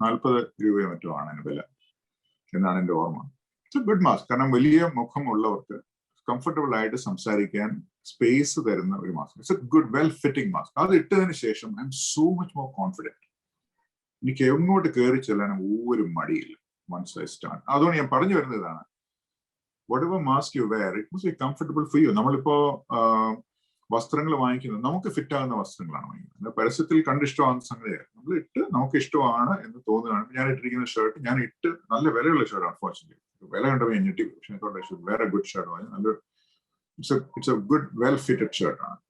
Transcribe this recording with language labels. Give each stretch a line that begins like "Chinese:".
Malayalam: 40 രൂപയോ മറ്റോ ആണ് അതിന് വില എന്നാണ് എന്റെ ഓർമ്മ.
English: It's a good mask.
Malayalam: കാരണം വലിയ മുഖമുള്ളവർക്ക് കംഫർട്ടബിൾ ആയിട്ട് സംസാരിക്കാൻ സ്പേസ് തരുന്ന ഒരു mask.
English: It's a good well fitting mask.
Malayalam: അത് ഇട്ടതിന് ശേഷം
English: I'm so much more confident.
Malayalam: എനിക്ക് എങ്ങോട്ട് കയറി ചെല്ലാൻ ഒരു മടിയില്ല.
English: once I start.
Malayalam: അതുകൊണ്ട് ഞാൻ പറഞ്ഞു വരുന്നത് ഇതാണ്,
English: whatever mask you wear, it must be comfortable for you.
Malayalam: നമ്മളിപ്പോ വസ്ത്രങ്ങൾ വാങ്ങിക്കുന്നത് നമുക്ക് ഫിറ്റ് ആകുന്ന വസ്ത്രങ്ങളാണ് വാങ്ങിക്കുന്നത്. പരസ്യത്തിൽ കണ്ടിഷ്ടമാകുന്ന സംഗതിയാണ് നമ്മൾ ഇട്ട് നമുക്ക് ഇഷ്ടമാണ് എന്ന് തോന്നുകയാണ്. ഞാൻ ഇട്ടിരിക്കുന്ന ഷർട്ട് ഞാൻ ഇട്ട് നല്ല വിലയുള്ള ഷർട്ട്, അൺഫോർച്ചുനേറ്റ്ലി വില കണ്ടപ്പോൾ ഞാൻ ഞെട്ടി. പക്ഷേ വേറെ ഗുഡ് ഷർട്ട് വാങ്ങി. നല്ല
English: it's a good well fitted
Malayalam: ഷർട്ടാണ്.